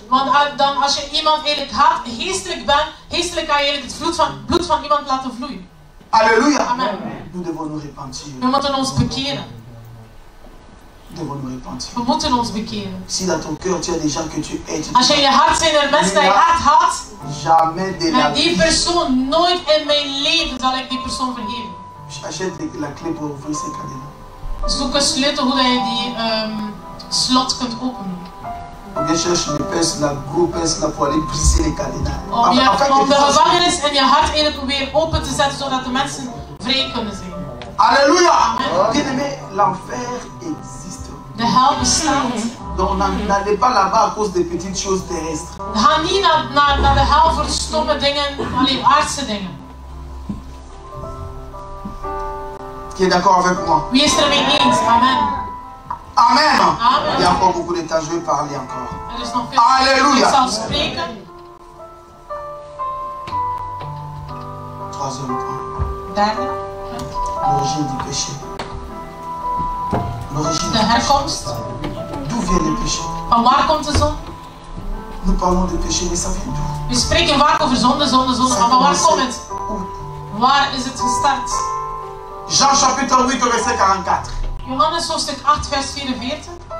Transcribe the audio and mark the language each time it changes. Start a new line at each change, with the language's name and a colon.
Dutch: Want dan als je iemand eigenlijk haat, geestelijk kan je eigenlijk het bloed van iemand laten vloeien. Alléluia. Amen.
French: Nous devons nous repentir.
Dutch: We moeten ons bekeren.
French: Nous devons nous repentir.
Dutch: We moeten ons bekeren.
French: Si dans ton cœur tu as des gens que tu hais,
Dutch: Als je in je hart zijn er mensen die je hart haat,
French: jamais de la
Dutch: en die persoon, nooit in mijn leven zal ik die persoon vergeven.
French: Achète la clé pour ouvrir ces cadenas.
Dutch: Zoek een sleutel hoe je die slot kunt openen.
French: Ou bien cherche le pince, la gros pince là pour aller briser les cadenas.
Dutch: Om de gevangenis in je hart eigenlijk weer open te zetten, zodat de mensen vrij kunnen zijn.
French: Alléluia. Bien-aimé, l'enfer existe.
Dutch: De hel bestaat.
French: Donc n'allez pas là-bas à cause des petites choses terrestres.
Dutch: Ga niet naar de hel voor stomme dingen, alleen aardse dingen.
French: Qui est d'accord avec moi?
Dutch: Wie is er mee eens? Amen. Amen. Amen.
French: Il y a encore beaucoup de temps, je vais parler encore.
Dutch: Er is nog veel. Alléluia. Ik zal spreken.
French: Troisième point.
Dutch: Derde.
French: L'origine du péché. L'origine
Dutch: De
French: du péché.
Dutch: herkomst.
French: D'où vient le péché?
Dutch: Van waar komt de zon?
French: Nous parlons de péché, mais ça vient d'où?
Dutch: We spreken vaak over zonde. Maar van waar komt het? Waar is het gestart?
French: Jean chapitre 8, verset 44.
Dutch: Johannes hoofdstuk 8, vers 44.